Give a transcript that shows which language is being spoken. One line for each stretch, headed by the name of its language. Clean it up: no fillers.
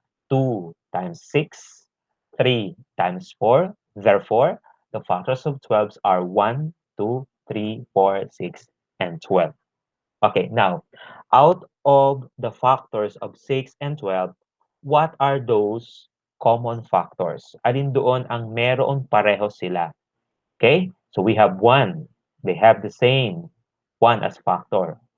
English: 2 times 6, 3 times 4. Therefore, the factors of 12 are 1, 2, 3, 4, 6, and 12. Okay, now, out of the factors of 6 and 12, what are those common factors?
Filipino: Alin doon ang meron pareho sila?
English: Okay, so we have 1. They have the same 1 as factor.